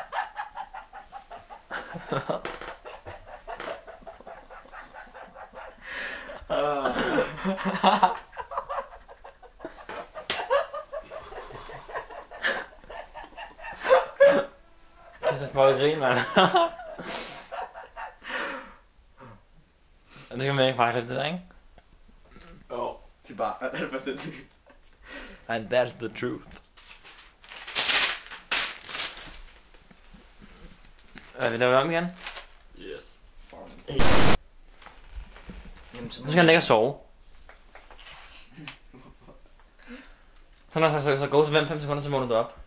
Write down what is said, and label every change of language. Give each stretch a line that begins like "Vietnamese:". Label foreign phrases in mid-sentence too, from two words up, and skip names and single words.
Danish: Det er så fucking grin, mand. Og det kan man ikke bare klippe det der, ikke? Åh, det er bare alt for sindssygt.
English: And that's the truth.
Danish: Vi laver om igen.
English: Yes.
Danish: Jamen, så Nu skal han ligge og sove. Så gå så 5 sekunder, så vågner du op.